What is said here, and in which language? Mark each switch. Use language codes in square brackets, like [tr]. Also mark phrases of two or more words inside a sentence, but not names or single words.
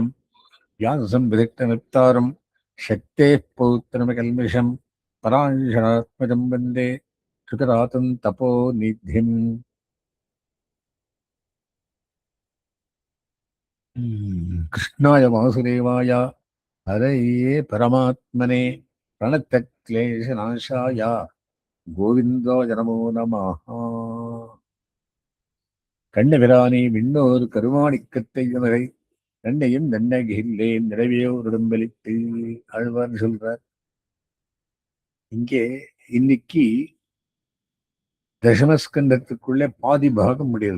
[sa] व्याससंविधिक्तनिर्तारं शक्तेः पौत्रमकल्मषं पराशरात्मजं वन्दे सुतरातं तपोनिधिम्। कृष्णाय वासुदेवाय हरये परमात्मने प्रणतक्लेशनाशाय गोविन्दाय नमो नमः। [ta] கண்ணபிரானே விண்ணோர் கருமாணிக்கத்தை மகை தன்னையும் தன்னகில்லேன் நிறைவையோ உடம்பளித்து ஆழ்வார்னு சொல்றார். இங்கே இன்னைக்கு தசமஸ்கந்தத்துக்குள்ளே பாதி பாகம் முடியாது.